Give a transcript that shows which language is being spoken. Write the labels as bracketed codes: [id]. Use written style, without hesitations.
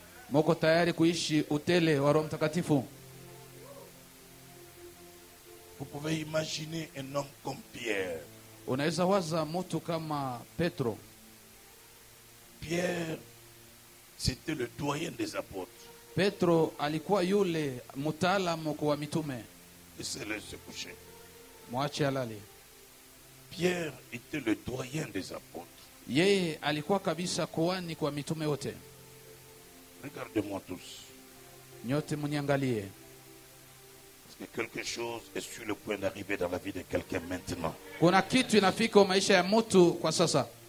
[sw] Moko tayari kuishi utele wa Roho Mtakatifu? [fr] Vous pouvez imaginer un homme comme Pierre. [sw] Unaweza waza mtu kama Petro. [fr] Pierre, c'était le doyen des apôtres. [sw] Petro alikuwa yule mtaalamu kwa mitume. [fr] Laissez-le se coucher. [sw] Mwache alale. [fr] Pierre était le doyen des apôtres. [sw] Yeye alikuwa kabisa kuhani kwa mitume wote. [fr] Regardez-moi tous. [sw] Nyote mniangalie. [fr] Parce que quelque chose est sur le point d'arriver dans la vie de quelqu'un maintenant. [sw] Kuna kitu inafika maisha ya mtu kwa sasa.